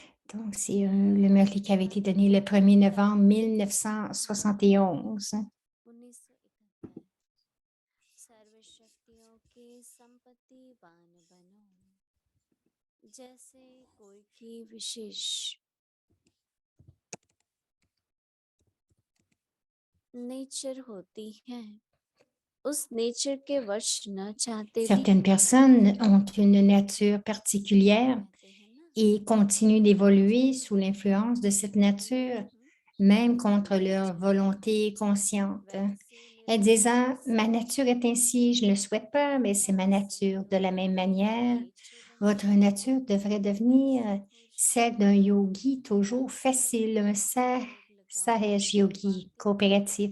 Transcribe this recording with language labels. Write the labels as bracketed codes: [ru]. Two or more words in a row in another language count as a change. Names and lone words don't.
[fr] Donc, c'est le Merli qui avait été donné le 1er novembre 1971. [hi] 1971 सर्व शक्तियों के संपत्तिवान बनो जैसे कोई की विशेष नेचर होती है उस नेचर के वश न चाहते भी [fr] Certaines personnes ont une nature particulière [hi] कहते हैं ना [fr] et continuent d'évoluer sous l'influence de cette nature, même contre leur volonté consciente. Elles disent, ah, ma nature est ainsi, je ne le souhaite pas, mais c'est ma nature. De la même manière, votre nature devrait devenir celle d'un yogi toujours facile, un [hi] सहज योगी [fr] coopératif.